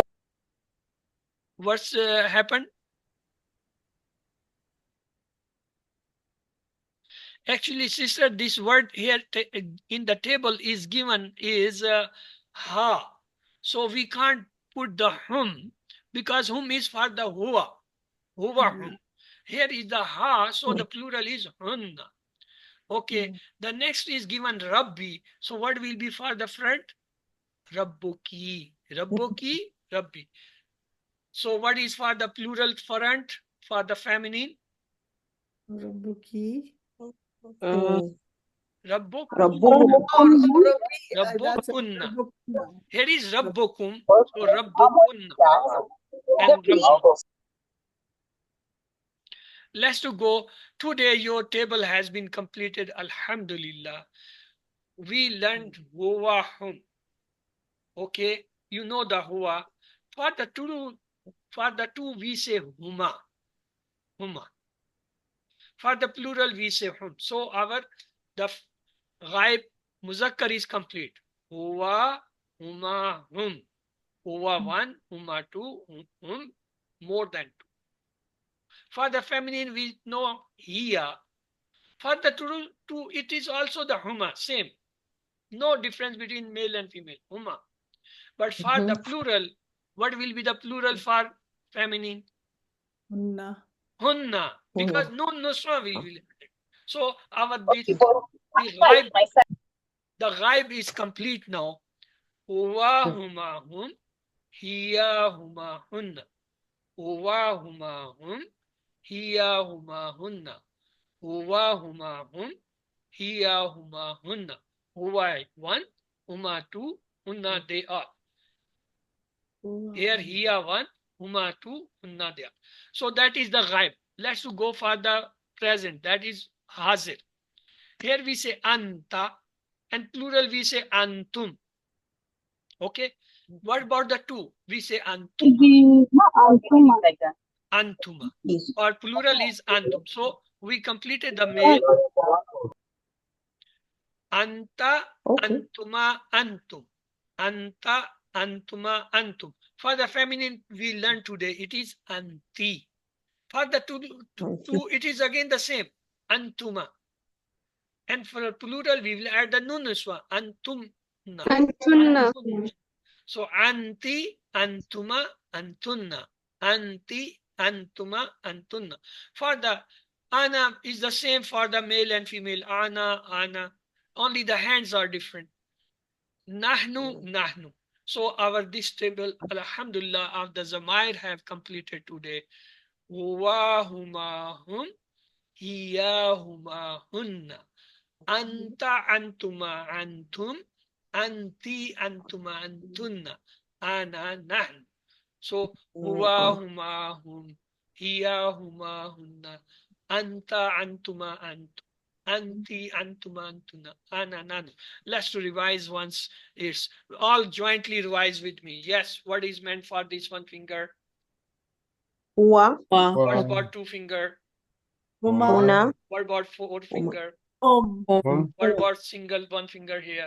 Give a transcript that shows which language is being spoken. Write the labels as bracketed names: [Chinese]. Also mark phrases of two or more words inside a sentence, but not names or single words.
[English] What's happened? Actually, sister, this word here in the table is given is ha. So we can't put the hum because hum is for the huwa. [Arabic] هو هم. [English] Here is the ha, so the plural is hunna. Okay, the next is given Rabbi. So what will be for the front? [Arabic] ربكِ. ربكِ، ربي. [English] So what is for the plural front? For the feminine? [Arabic] ربكِ. ربك. ربهم. ربكن. [English] Here is Rabbukum. So Rabbukunna. And Rabbukum. Let's to go. Today your table has been completed. Alhamdulillah. We learned [Arabic] هو هم. [English] Okay, you know the huwa. For the two we say huma. [Arabic] هما. [English] For the plural we say hum. So our the [Arabic] غائب مذكر [English] is complete. [Arabic] هو، هما، هم. هو 1، هما 2، هم [English] more than 2. For the feminine we know hiya. For the two it is also the huma, same. No difference between male and female. [Arabic] هما. [English] But for the plural, what will be the plural for feminine? [Arabic] هن. هن. [English] Because no nusra will be. So our Okay, the ghaib is complete now. [Arabic] هو هما هم. هي هما هن. هو هما هم. هي هما هن. هو هما هم. هي هما هن. هو 1. هما 2. [English] Hunna they are. Here [Arabic] هي 1، هما 2، هن [English] they are. So that is the ghaib. Let's go for the present. That is hazir. Here we say anta, and plural we say antum. Okay. What about the two? We say antuma. like that. Antuma. Or plural is antum. So we completed the male. [Arabic] أنتَ، أنتما، أنتم. أنتَ، أنتما، أنتم. [English] For the feminine, we learned today, it is anti. For the two, it is again the same, antuma. And for a plural, we will add the [Arabic] نون نسوة, أنتم أنتن. So أنتِ، أنتما، أنتن. أنتِ، أنتما، أنتن. [English] For the ana is the same for the male and female. [Arabic] أنا، أنا. [English] Only the hands are different. [Arabic] نحن، نحن. [English] So our this table, alhamdulillah, of the Zamair have completed today. [Arabic] هو، هما، هم. هي، هما, هن. أنتَ، أنتما، أنتم. أنتِ، أنتما، أنتن. أنا، نحن. So هو، هما، هم. هي، هما، هن. أنتَ، أنتما، أنتم. أنتِ، أنتما، أنتن. أنا، نحن. [English] Let's to revise once. It's all jointly revise with me. Yes, what is meant for this one finger? Wa, What about two finger? [Arabic] هما. Una, [English] What about four finger? [Arabic] هم. [English] What about single one finger here?